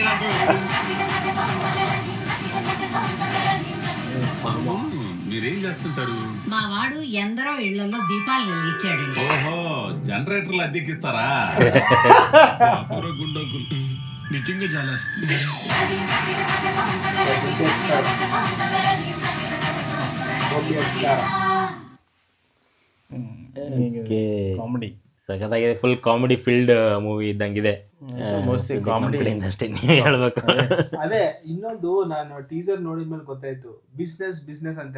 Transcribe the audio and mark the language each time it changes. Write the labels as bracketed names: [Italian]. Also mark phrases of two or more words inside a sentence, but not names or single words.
[Telugu] మీరేం చేస్తుంటారు? మా వాడు ఎందరో ఇళ్లలో దీపాలు వెలిగించాడు. ఓహో, జనరేటర్లు అద్దెకిస్తారా? గుండకులు నిజంగా జాలేస్తుంది. [Kannada] ಕಾಮಿಡಿ ಸಖತ್ತಾಗಿದೆ. [English] full comedy field movie [Kannada] ಇದ್ದಂಗಿದೆ. ಕಾಮಿಡಿ ಅಷ್ಟೇ ನೀವೇ ಹೇಳ್ಬೇಕು. ಅದೇ ಇನ್ನೊಂದು, ನಾನು ಟೀಸರ್ ನೋಡಿದ್ಮೇಲೆ ಗೊತ್ತಾಯ್ತು ಬಿಸ್ನೆಸ್ ಅಂತ.